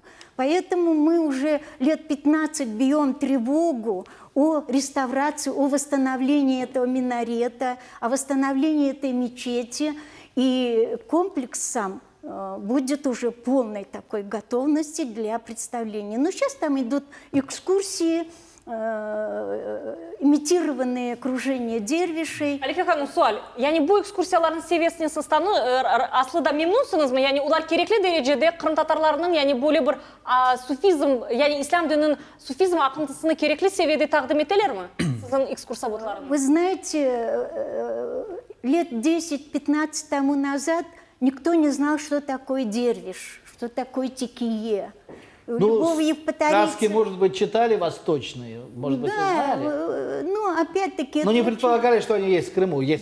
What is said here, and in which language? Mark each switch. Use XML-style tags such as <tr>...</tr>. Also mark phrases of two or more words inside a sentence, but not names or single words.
<ru>Поэтому мы уже лет 15 бьем тревогу о реставрации, о восстановлении этого минарета, о восстановлении этой мечети, и комплекс сам будет уже полной такой готовности для представления. Но сейчас там идут экскурсии, имитированные окружения дервишей.</ru> <crh>Альфия Ханум, суаль. Yani bu ekskursiyaların seviyesini стану aslında memnunsunuz mu? Yani ular gerekli derecede Kırım Tatarlarının yani böyle bir sufizm, yani İslam dininin sufizm akıntısını gerekli seviyede takdim ettiler mi? Sizin ekskursiyonlarınız.</crh> <ru>Вы знаете, лет 10-15 тому назад никто не знал, что такое дервиш, что такое тикие. Ну, сказки, может быть, читали восточные, может быть, и знали. Ну, опять-таки... Но не предполагали, что они есть в Крыму, есть</ru>